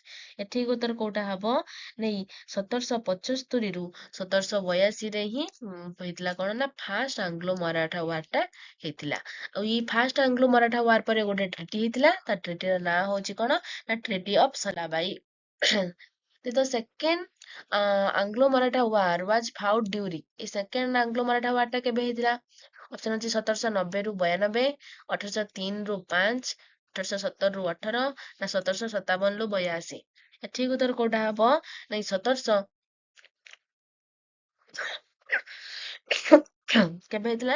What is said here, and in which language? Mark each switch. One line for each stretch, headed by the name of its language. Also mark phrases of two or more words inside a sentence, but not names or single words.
Odia: ଏଠିକ ଉତ୍ତର କୋଉଟା ହବ? ନେଇ 1775 ରୁ 1782 ରେ ହିଁ ହେଇଥିଲା କଣ ନା ଫାଷ୍ଟ ଆଙ୍ଗ୍ଲୋ ମରାଠା ୱାର ଟା ହେଇଥିଲା। ଆଉ ଏଇ ଫାଷ୍ଟ ଆଙ୍ଗ୍ଲୋ ମରାଠା ୱାର ପରେ ଗୋଟେ ଟ୍ରିଟି ହେଇଥିଲା, ତା ଟ୍ରିଟିର ନାଁ ହଉଛି କଣ ନା ଟ୍ରିଟି ଅଫ ସଲାବାଇ।
English: The second Anglo-Maratha war was fought during,
Odia: ଏ ସେକେଣ୍ଡ ଆଙ୍ଗ୍ଲୋ ମରାଠା ୱାର ଟା କେବେ ହେଇଥିଲା? ଅପସନ ଅଛି 1790 ରୁ 92, 1803 ରୁ 5, 1817 ରୁ 18 ନା 1757 ରୁ 82। ଏଠିକ ଉତ୍ତର କୋଉଟା ହବ? ନାଇଁ 1700 କେବେ ହେଇଥିଲା?